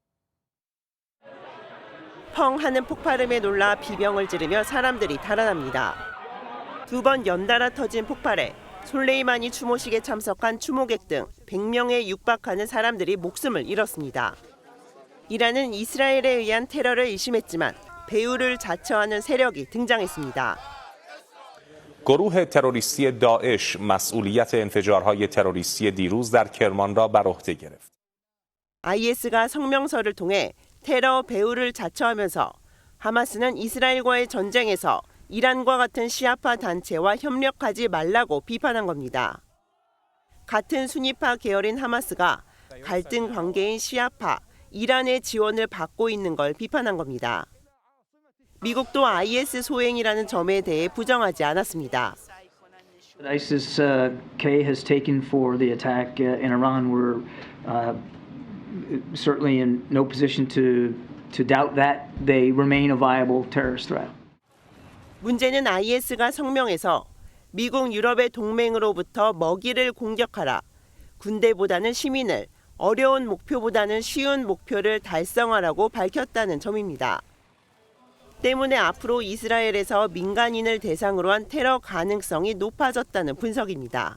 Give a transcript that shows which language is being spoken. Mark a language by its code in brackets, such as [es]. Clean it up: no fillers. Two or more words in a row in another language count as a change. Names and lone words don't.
[ko] 펑 하는 폭발음에 놀라 비명을 지르며 사람들이 달아납니다. 2번 연달아 터진 폭발에 솔레이마니 추모식에 참석한 추모객 등 100명에 육박하는 사람들이 목숨을 잃었습니다. 이란은 이스라엘에 의한 테러를 의심했지만 배후를 자처하는 세력이 등장했습니다. [fa] گروه تروریستی داعش مسئولیت انفجارهای تروریستی دیروز در کرمان را بر عهده گرفت. [ko] IS가 성명서를 통해 테러 배후를 자처하면서 하마스는 이스라엘과의 전쟁에서 이란과 같은 시아파 단체와 협력하지 말라고 비판한 겁니다. 같은 순위파 계열인 하마스가 갈등 관계인 시아파, 이란의 지원을 받고 있는 걸 비판한 겁니다. 미국도 IS 소행이라는 점에 대해 부정하지 않았습니다. [en] ISIS-K has taken for the attack in Iran. We're certainly in no position to doubt that they remain a viable terrorist threat. [ko] 문제는 IS가 성명에서 미국 유럽의 동맹으로부터 먹이를 공격하라. 군대보다는 시민을, 어려운 목표보다는 쉬운 목표를 달성하라고 밝혔다는 점입니다. 때문에 앞으로 이스라엘에서 민간인을 대상으로 한 테러 가능성이 높아졌다는 분석입니다.